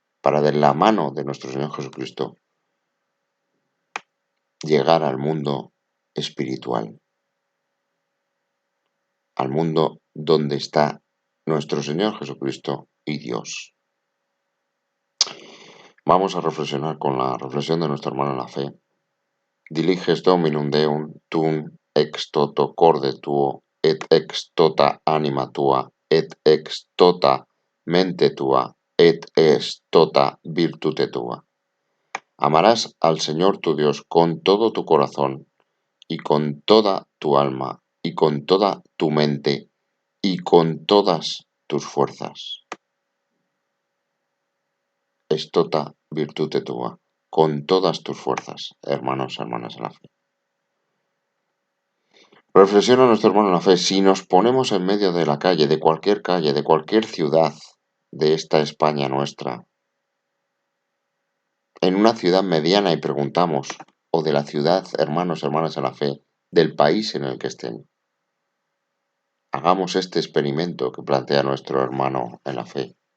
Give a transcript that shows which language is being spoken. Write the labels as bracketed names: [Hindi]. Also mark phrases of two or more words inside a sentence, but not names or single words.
[Spanish] para de la mano de nuestro Señor Jesucristo llegar al mundo espiritual, al mundo donde está nuestro Señor Jesucristo y Dios. Vamos a reflexionar con la reflexión de nuestro hermano en la fe. [Latin] Diliges dominum Deum tum ex toto corde tuo, et ex tota anima tua, et ex tota mente tua, et ex tota virtute tua. [Spanish] Amarás al Señor tu Dios con todo tu corazón, y con toda tu alma, y con toda tu mente, y con todas tus fuerzas. [Latin] Es tota virtute tua, [Spanish] con todas tus fuerzas, hermanos, hermanas en la fe. Reflexiona nuestro hermano en la fe, si nos ponemos en medio de la calle, de cualquier ciudad de esta España nuestra, en una ciudad mediana y preguntamos, o de la ciudad, hermanos, hermanas en la fe, del país en el que estén, hagamos este experimento que plantea nuestro hermano en la fe.